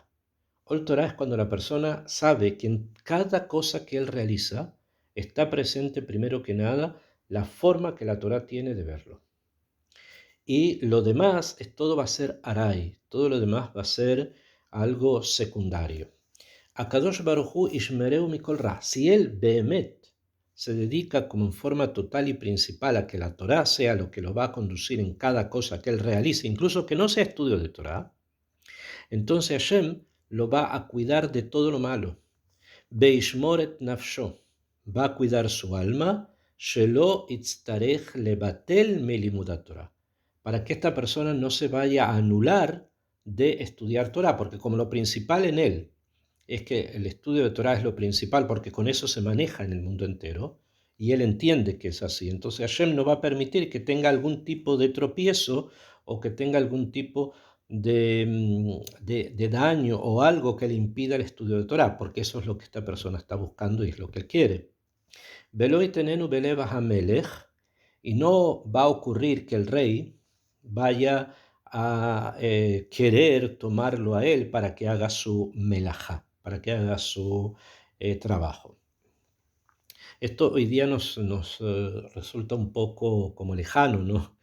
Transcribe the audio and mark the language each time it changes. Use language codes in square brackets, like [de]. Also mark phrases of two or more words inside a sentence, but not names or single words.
[es] Ol Torah es cuando la persona sabe que en cada cosa que él realiza está presente primero que nada la forma que la Torah tiene de verlo. Y lo demás, todo va a ser Aray, todo lo demás va a ser algo secundario. [he] הקדוש ברוך הוא ישמרהו מכל רע. [es] Si él behemet se dedica como en forma total y principal a que la Torah sea lo que lo va a conducir en cada cosa que él realice, incluso que no sea estudio de Torah, entonces Hashem lo va a cuidar de todo lo malo. [he] וישמור נפשו, [es] va a cuidar su alma, [he] שלא יצטרך לבטל מלימוד תורה, [es] para que esta persona no se vaya a anular de estudiar Torah, porque como lo principal en él es que el estudio de Torah es lo principal, porque con eso se maneja en el mundo entero, y él entiende que es así. Entonces Hashem no va a permitir que tenga algún tipo de tropiezo o que tenga algún tipo de daño o algo que le impida el estudio de Torah, porque eso es lo que esta persona está buscando y es lo que él quiere. [he] ולא יתננו בלב המלך, [es] y no va a ocurrir que el rey vaya a querer tomarlo a él para que haga su melajá, para que haga su trabajo. Esto hoy día nos resulta un poco como lejano, ¿no?